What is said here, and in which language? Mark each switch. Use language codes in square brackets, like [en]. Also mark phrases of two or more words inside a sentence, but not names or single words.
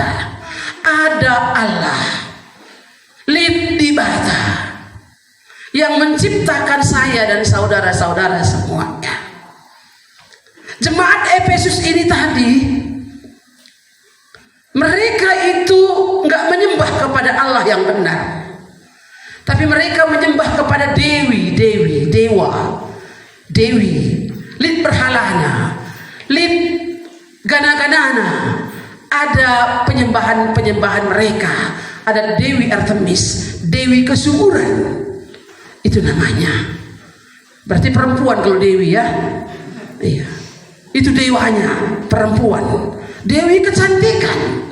[id] Ada Allah Lidibata yang menciptakan saya dan saudara-saudara semuanya. Jemaat Efesus ini tadi, mereka itu nggak menyembah kepada Allah yang benar, tapi mereka menyembah kepada dewi, [btx] lid berhalanya, lid gana-ganana. [id] Ada penyembahan mereka. Ada Dewi Artemis, Dewi kesuburan, itu namanya. Berarti perempuan kalau Dewi ya, iya. Itu dewanya perempuan. Dewi kecantikan.